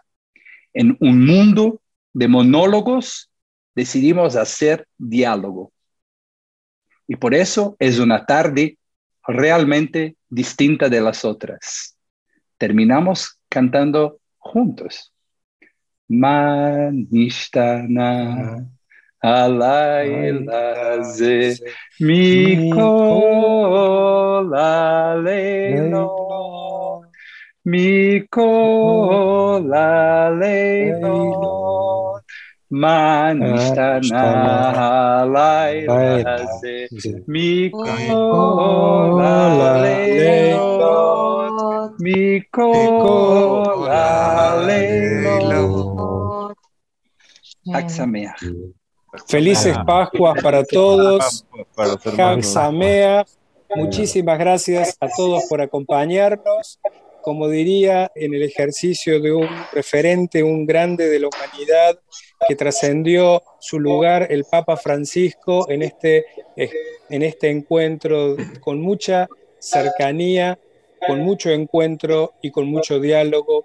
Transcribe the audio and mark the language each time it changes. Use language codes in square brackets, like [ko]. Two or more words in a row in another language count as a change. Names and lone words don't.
[es] En un mundo de monólogos, decidimos hacer diálogo. Y por eso es una tarde realmente distinta de las otras. Terminamos cantando juntos. [he] מה נשתנה הלילה הזה מכל עלינו מכל עלינו מה נשתנה הלילה הזה מכל עלינו מכל עלינו. חג שמח. [es] Felices Pascuas para todos. [he] חג שמח. [es] Muchísimas gracias a todos por acompañarnos. Como diría, en el ejercicio de un referente, un grande de la humanidad que trascendió su lugar, el Papa Francisco, en este encuentro con mucha cercanía, con mucho encuentro y con mucho diálogo.